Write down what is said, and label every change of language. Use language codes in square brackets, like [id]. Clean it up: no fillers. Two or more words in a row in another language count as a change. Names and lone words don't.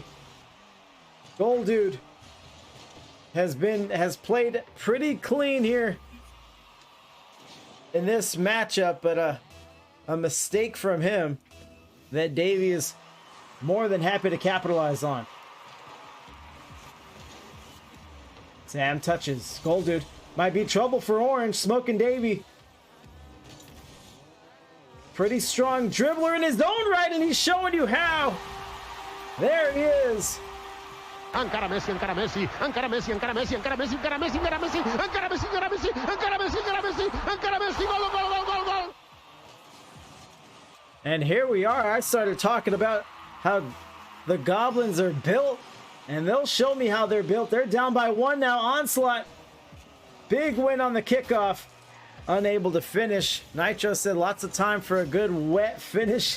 [en] Goal Dude has played pretty clean here in this matchup, but a mistake from him that Davey is more than happy to capitalize on. Sam touches. Goal Dude might be trouble for Orange. Smoking Davey. Pretty strong dribbler in his own right, and he's showing you how. There he is. [ca] Encara Messi, encara Messi, encara Messi, encara Messi, encara Messi, encara Messi, encara Messi, encara Messi, encara Messi, encara Messi, encara Messi, encara Messi, gol, gol, gol, gol, gol. [en] And here we are. I started talking about how the Goblins are built, and they'll show me how they're built. They're down by 1 now. Onslaught, big win on the kickoff. Unable to finish. Nitro said lots of time for a good wet finish.